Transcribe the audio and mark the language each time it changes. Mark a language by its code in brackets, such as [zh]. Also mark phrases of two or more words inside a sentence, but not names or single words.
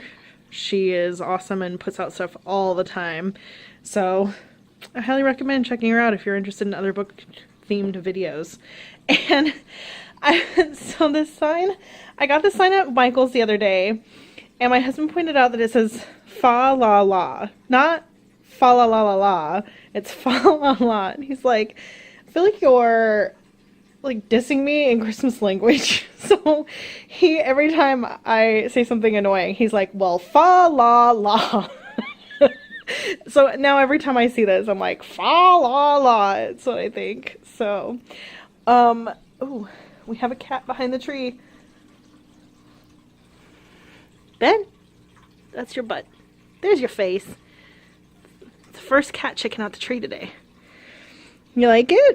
[en] She is awesome and puts out stuff all the time. So I highly recommend checking her out if you're interested in other book themed videos. And so this sign, I got this sign at Michael's the other day, and my husband pointed out that it says fa la la, not fa la la la la. It's fa la la. And he's like, I feel like you're like dissing me in Christmas language. So every time I say something annoying, he's like, well, fa la la. So now every time I see this, I'm like, fa la la. It's what I think. So, oh, we have a cat behind the tree. Ben, that's your butt. There's your face. It's the first cat checking out the tree today. You like it?